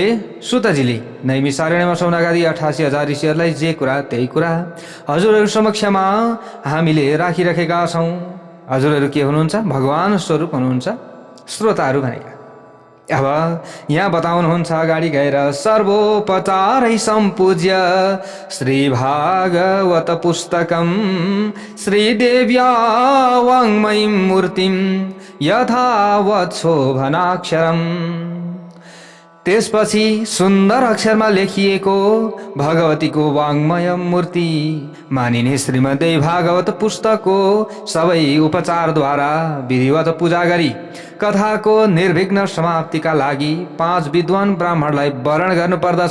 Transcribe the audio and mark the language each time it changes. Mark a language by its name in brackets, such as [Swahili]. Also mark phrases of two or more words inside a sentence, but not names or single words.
[Nepali] सुतजीले नैमिषारण्यमा सौनकादि 88,000 ऋषिहरूलाई जे कुरा त्यही कुरा हजुरहरू समक्षमा हामीले राखिराखेका छौँ। हजुरहरू के हुनुहुन्छ? भगवान स्वरूप हुनुहुन्छ, श्रोताहरू भनेका। अब यहाँ बताउनुहुन्छ अगाडि गएर, [Sanskrit] सर्वोपचारै सम्पूज्य श्री भागवत पुस्तकम श्रीदेव्या वाङ्मयीं मूर्तिं यथावत् शोभनाक्षरम्। [Nepali] त्यसपछि सुन्दर अक्षरमा लेखिएको भगवतीको वाङ्मय मूर्ति मानिने श्रीमद्देवी भागवत पुस्तकको सबै उपचारद्वारा विधिवत पूजा गरी कथाको निर्विघ्न समाप्तिका लागि 5 विद्वान ब्राह्मणलाई वरण गर्नुपर्दछ।